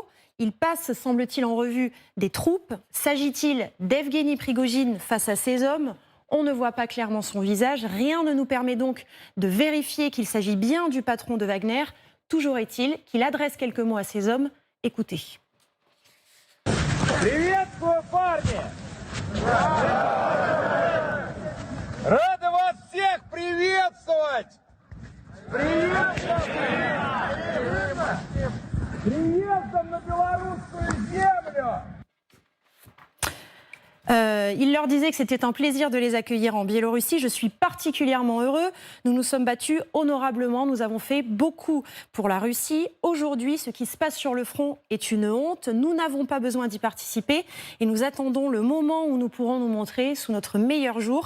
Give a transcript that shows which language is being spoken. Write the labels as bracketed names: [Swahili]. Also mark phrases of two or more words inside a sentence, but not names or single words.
[French] Il passe, semble-t-il, en revue des troupes. S'agit-il d'Evgeny Prigojine face à ces hommes ? On ne voit pas clairement son visage. Rien ne nous permet donc de vérifier qu'il s'agit bien du patron de Wagner. Toujours est-il qu'il adresse quelques mots à ses hommes. Écoutez. [Russian] Приветствую, парни! Рады вас всех приветствовать! Приездом на белорусскую землю! [French] Il leur disait que c'était un plaisir de les accueillir en Biélorussie. Je suis particulièrement heureux. Nous nous sommes battus honorablement. Nous avons fait beaucoup pour la Russie. Aujourd'hui, ce qui se passe sur le front est une honte. Nous n'avons pas besoin d'y participer et nous attendons le moment où nous pourrons nous montrer sous notre meilleur jour.